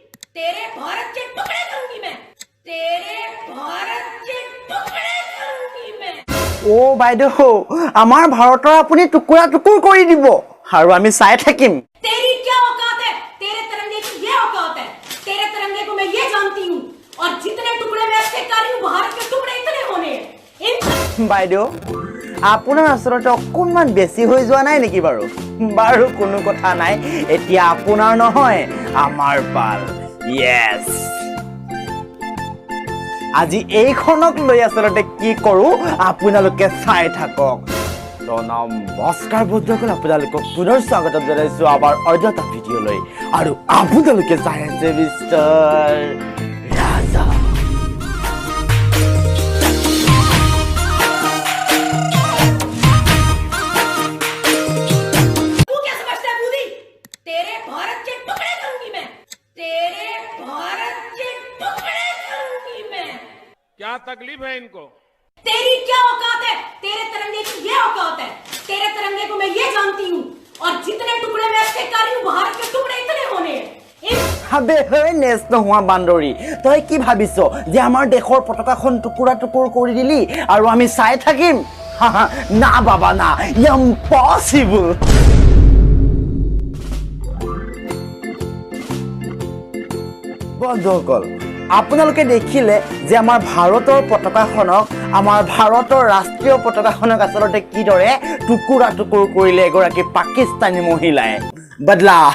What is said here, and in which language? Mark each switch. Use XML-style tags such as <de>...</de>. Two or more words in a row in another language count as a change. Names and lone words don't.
<hi>तेरे भारत के टुकड़े करूंगी मैं तेरे भारत के टुकड़े करूंगी मैं</hi> <as>ও বাইদেউ আমাৰ ভাৰতৰ আপুনি টুকুৰা টুকুৰ কৰি দিব আৰু আমি চাই থাকিম</as> <hi>तेरी क्या औकात है तेरे तिरंगे की ये औकात है तेरे तिरंगे को मैं ये जानती हूँ और जितने टुकड़े मैं ऐसे कर रही हूँ भारत के टुकड़े इतने होने हैं</hi> <as>বাইদেউ আপোনাৰ আচলতে অকণমান বেছি হৈ যোৱা নাই নেকি বাৰু বাৰু কোনো কথা নাই এতিয়া আপোনাৰ নহয় আমাৰ পাল য়েছ আজি এইখনক লৈ আচলতে কি কৰো আপোনালোকে চাই থাকক নমস্কাৰ বন্ধুসকল আপোনালোকক পুনৰ স্বাগতম জনাইছো আমাৰ অন্য এটা ভিডিঅ'লৈ আৰু আপোনালোকে চাই আছে মিষ্টাৰ ৰাজা</as> <hi>तू क्या समझता है बूढ़ी तेरे भारत के टुकड़े करूंगी मैं तेरे भारत के टुकड़े करूंगी मैं क्या तकलीफ है इनको तेरी क्या औकात है तेरे तिरंगे की ये औकात है तेरे तिरंगे को मैं ये जानती हूँ और जितने टुकड़े मैं ऐसे कर रही हूँ भारत के टुकड़े इतने होने हैं</hi> <as>হাবে হে নেছ নোহোৱা বান্দৰী তই কি ভাবিছ যে আমাৰ দেশৰ পতাকাখন টুকুৰা টুকুৰ কৰি দিলি আৰু আমি চাই থাকিম না বাবা না ইম্পচিবল বন্ধুসকল আপোনালোকে দেখিলে যে আমাৰ ভাৰতৰ পতাকাখনক আমাৰ ভাৰতৰ ৰাষ্ট্ৰীয় পতাকাখনক আচলতে কিদৰে টুকুৰা টুকুৰ কৰিলে এগৰাকী পাকিস্তানী মহিলাই বদলা</as>